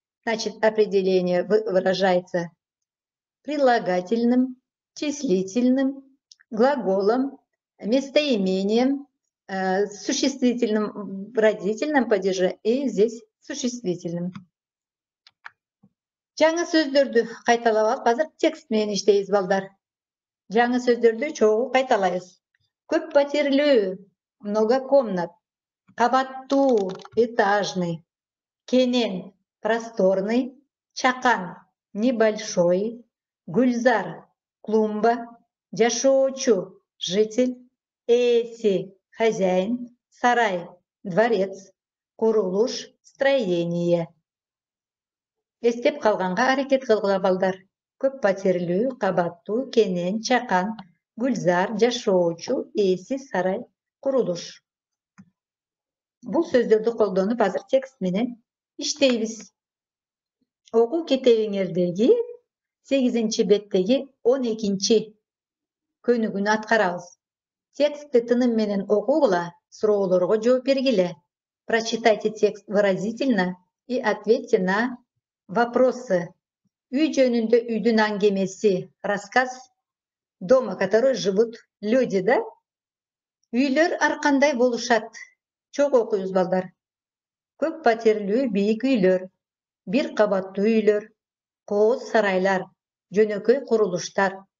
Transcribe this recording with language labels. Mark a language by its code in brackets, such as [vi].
[ru] Значит, определение выражается прилагательным, числительным, глаголом, местоимением, существительным в родительном падеже и здесь существительным. [ky] Жаңы сөздөрдү кайталап алып, азыр текст менен иштейбиз, балдар. Жаңы сөздөрдү чогуу кайталайбыз. Көп патирлүү, много комнат, кабаттуу, этажный, кенен, просторный, чакан, небольшой, гүлзар, клумба, жашоочу, житель, эси, хозяин, сарай, дворец, курулуш, строение. Эстеп калганга аракет кылгыла, балдар. Көп патирлүү, кабаттуу, кенен, чакан, гүлзар, жашоочу, эси, сарай, курулуш. Бул сөздөрдү колдонуп азыр текст менен иштейбиз. Окуу китебиңердеги 8 беттеги 12 көнүгүнү аткарабыз. Текстти тыным менен окугула, суроолорго жооп бергиле. [ru] Прочитайте текст выразительно и ответьте на вопросы. [ky] Үй жөнүндө үйдүн аңгемеси, [ru] рассказ дома, который живут люди, да? [ky] Үйлөр ар кандай болушат? Чоң окуйбуз, балдар. Көп патирлүү бийик үйлөр, бир кабаттуу үйлөр, кооз сарайлар, жөнөкөй курулуштар.